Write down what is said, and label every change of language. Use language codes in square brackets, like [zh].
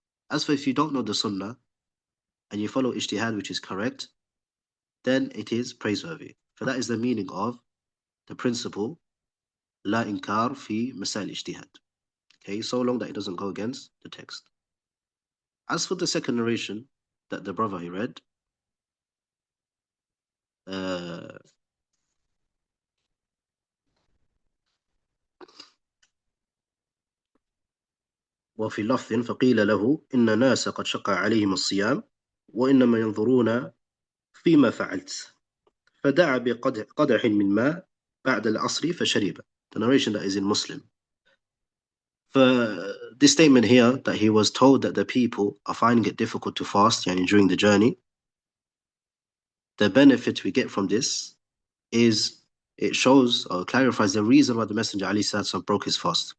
[en] As for if you don't know the sunnah and you follow ijtihad, which is correct, then it is praiseworthy. For that is the meaning of the principle [ar] لا إنكار في مسائل الاجتهاد. [en] Okay, so long that it doesn't go against the text. As for the second narration that the brother he read, [ar] وفي لفظ فقيل له إن ناس قد شق عليهم الصيام وإنما ينظرون فيما فعلت فدعا بقدح من ماء بعد العصر فشرب. [en] The narration that is in Muslim. For this statement here, that he was told that the people are finding it difficult to fast during the journey, the benefit we get from this is it shows or clarifies the reason why the Messenger Ali broke his fast.